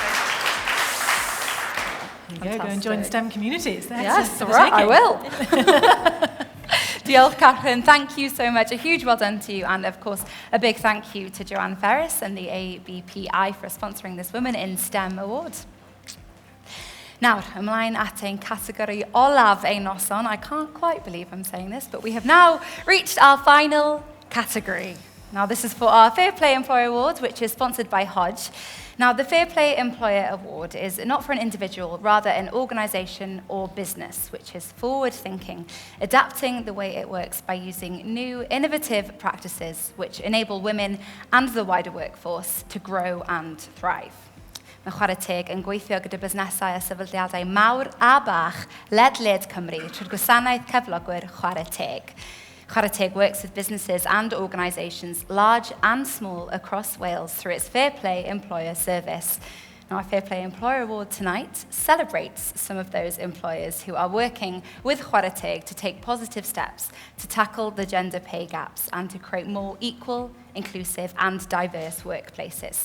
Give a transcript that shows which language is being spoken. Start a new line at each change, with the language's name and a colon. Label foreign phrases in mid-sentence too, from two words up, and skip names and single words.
English: There you go and join STEM communities. Yes, right, I will. Diolch, Catherine. Thank you so much. A huge well done to you, and of course, a big thank you to Joanne Ferris and the ABPI for sponsoring this Women in STEM Award.
Welsh: Nawr, ymlaen at ein categori olaf ein noson.
English: I can't quite believe I'm saying this, but we have now reached our final category. Now, this is for our Fair Play Employer Award, which is sponsored by Hodge. Now, the Fair Play Employer Award is not for an individual, rather an organisation or business, which is forward-thinking, adapting the way it works by using new, innovative practices which enable women and the wider workforce to grow and thrive.
Welsh: Mae chwarae teg yn gweithio gyda busnesau a sefydliadau mawr a bach ledled Cymru trwy'r gwasanaeth cyflogwyr chwarae teg.
English: Chwarae Teg works with businesses and organisations, large and small, across Wales through its Fair Play Employer service. Now, our Fair Play Employer Award tonight celebrates some of those employers who are working with Chwarae Teg to take positive steps to tackle the gender pay gaps and to create more equal, inclusive and diverse workplaces.